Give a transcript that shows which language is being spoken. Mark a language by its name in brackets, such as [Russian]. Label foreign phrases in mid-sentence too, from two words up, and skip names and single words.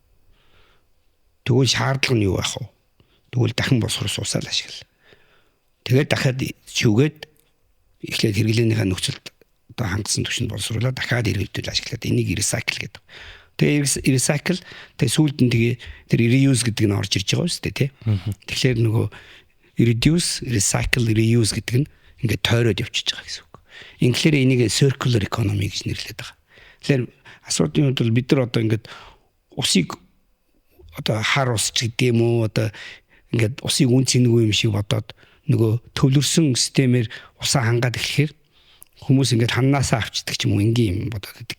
[Mongolian] Тэгвэл шаардлага нь юу байх вэ? Тэгвэл дахин босхороос усаа л ашигла. Тэгээд дахиад шүүгээд эхлээд хэрэглээнийхээ нөхцөлд одоо хангасан түвшинд боловсруулаад дахиад эргэлдүүл ашиглаад энийг recycle гэдэг. Тэгээ recycle тэгээ сүүлд нь тэгээ тэр reuse гэдэг нь орж ирж байгаа шүү дээ тий. Тэгэхээр нөгөө [English] reduce, recycle, reuse [Mongolian] гэдэг нь ингээд тойроод явчихж байгаа гэсэн үг. Инглиэр энийг [English] circular economy [Mongolian] гэж нэрлэдэг байгаа. Тэгэхээр асуудлын хувьд бол бид нар одоо ингээд усыг одоо хар ус ч гэдэг юм уу одоо ингээд усыг үн цэнэгүй юм шиг бодоод нөгөө төвлөрсөн системээр усаа хангаад эхлэхээр хүмүүс ингээд ханнаасаа авчдаг ч юм уу энгийн юм бодоод байдаг.